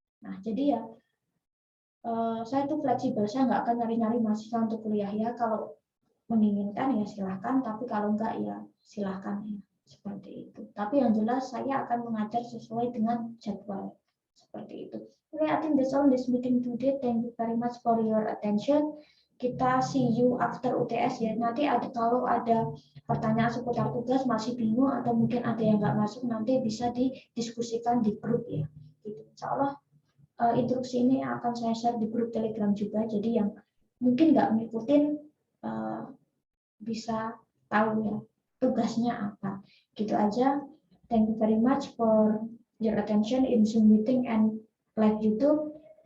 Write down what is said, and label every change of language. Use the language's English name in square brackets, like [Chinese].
[Indonesian] Nah jadi ya saya tuh fleksibel, saya nggak akan nyari-nyari mahasiswa untuk kuliah ya kalau menginginkan ya silahkan tapi kalau enggak ya silahkan ya seperti itu. Tapi yang jelas saya akan mengajar sesuai dengan jadwal seperti itu. [English] Okay, I think that's all this meeting today. Thank you very much for your attention. [Indonesian] Kita [English] see you after UTS ya. [Indonesian] Nanti ada kalau ada pertanyaan seputar tugas masih bingung atau mungkin ada yang nggak masuk nanti bisa didiskusikan di grup ya. Gitu. Insya Allah instruksi ini akan saya share di grup Telegram juga. Jadi yang mungkin nggak ngikutin bisa tahu ya tugasnya apa. Gitu aja. [English] Thank you very much for your attention in Zoom meeting and live YouTube.